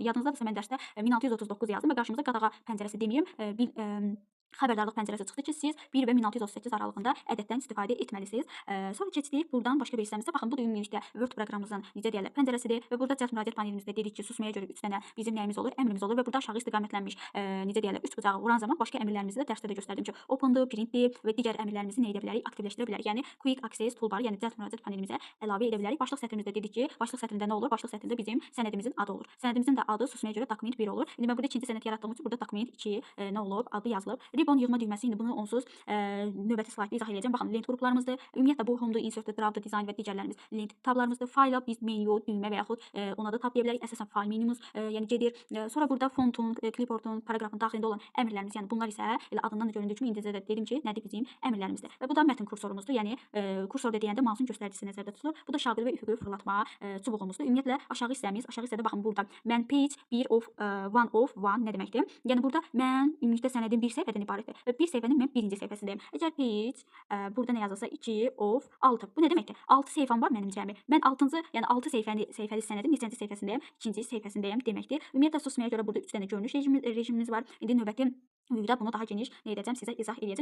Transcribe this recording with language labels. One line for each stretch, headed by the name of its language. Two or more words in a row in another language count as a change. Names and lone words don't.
Azerbaijani: Yadınızdadırsa mən dərsdə 1639 yazdım və qarşımıza qadağa pəncərəsi deməyim, xəbərdarlıq pəncərəsi çıxdı ki, siz 1 və 1638 aralığında ədəddən istifadə etməlisiniz. Sonra keçdik buradan başqa bir hissəmizdə. Baxın, bu da ümumilikdə Word proqramımızın necə deyirlər, pəncərəsidir və burada cəld müraciət panelimizdə dedik ki, susmaya görə 3 dənə bizim nəyimiz olur? Əmrimiz olur və burada aşağı istiqamətlənmiş, necə deyirlər, 3 bucağı vuran zaman başqa əmrlərimizi də dərsdə də göstərdim ki, open-dır, print-dir və digər əmrlərimizi nə edə bilərik? Aktivləşdirə bilərik. Yəni
English: quick access toolbar,
Azerbaijani: yəni cəld müraciət panelimizə əlavə edə bilərik. Başlıq sətrimizdə dedik ki, başlıq sətrində nə olur? Başlıq sətrində bizim sənədimizin adı olur. Sənədimizin də adı susmaya görə document 1 olur. İndi mən burada ikinci sənəd yaratdığım üçün burada document 2 nə olub? Adı yazılıb. Ribbon yığma düyməsi, indi bunu onsuz növbəti slaytda izah edəcəm. Baxın, lent qruplarımızdır. Ümumiyyətlə bu home-dur, insert-dur, draft-dur, design və digərlərimiz lent tablarımızdır. Fayla biz menu, düymə və yaxud ona da tab deyə bilərik. Əsasən fayl menumuz yəni gedir. Sonra burada fontun, clipboardun, paragrafın daxilində olan əmrlərimiz, yəni bunlar isə elə adından da göründüyü kimi indicə də dedim ki, nədir bizim əmrlərimizdir. Və bu da mətn kursorumuzdur. Yəni kursorda deyəndə mausun göstəricisi nəzərdə tutulur. Bu da şaqil və üfüqü fırlatma çubuğumuzdur. Ümumiyyətlə aşağı hissədə baxın burada mən
English: page 1 of 1
Azerbaijani: nə deməkdir? Yəni burada mən ümumilikdə sənədim bir səhifədən ibarətdir və bir səhifənin mən birinci səhifəsindəyim. Əgər page burada nə yazılsa 2 of 6. Bu nə deməkdir? 6 səhifəm var mənim cəmi. Mən 6-cı, yəni 6 səhifəli sənədin neçənci səhifəsindəyəm? 2-ci səhifəsindəyəm deməkdir. Ümumiyyətlə susmaya görə burada 3 dənə görünüş rejimimiz var. İndi növbəti videoda bunu daha geniş nə edəcəm, sizə izah edəcəm.